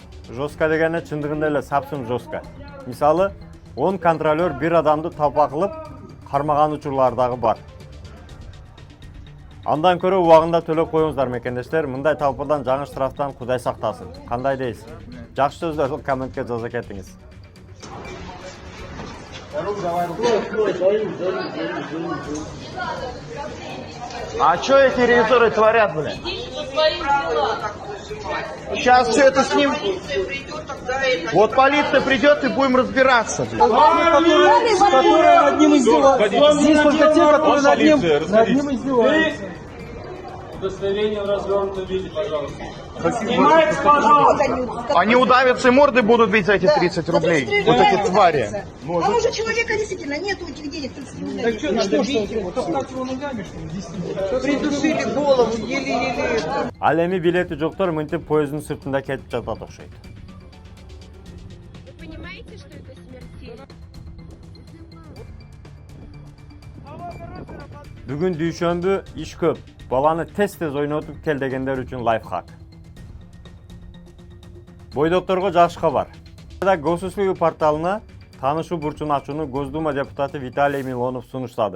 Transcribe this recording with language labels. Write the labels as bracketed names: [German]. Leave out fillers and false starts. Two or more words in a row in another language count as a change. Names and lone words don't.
[Kyrgyz] Жестко дегени чындыгында эле сапсым жестко. Мисалы, 10 контролер бир адамды талпа кылып кармаган учурлар дагы бар. Андан көрө убагында төлөп коюңуздар мекендештер, мындай талпадан жаңы штрафтан Кудай сактасын. Кандай дейсиз? Жакшы сөздөрдү комментке жаза кетиңиз. [Russian] А что эти ревизоры творят, блин? Сейчас все это с ним. Вот полиция придет и будем разбираться. Которые над ним издеваются. Здесь только те, которые над ним издеваются. Удостоверение в развернутом виде, пожалуйста. Снимайте, пожалуйста. Они удавятся и морды будут бить за эти 30 рублей. Вот эти твари. А может человека действительно нет этих денег 30 рублей? Так что, надо бить его? Топтать его ногами, что ли? Действительно. Придушили голову, еле-еле. [Kyrgyz] Ал эми билети жоктор мынтип поезддин сыртында кетип жатат окшойт. [Russian] Вы понимаете, что это смертельно? [Kyrgyz] Бүгүн дүйшөмбү, иш көп. Баланы тез-тез ойнотуп кел дегендер үчүн лайфхак. Бойдокторго жакшы кабар. Госуслуги порталына таанышуу бурчун ачууну Госдума депутаты Виталий Милонов сунуштады.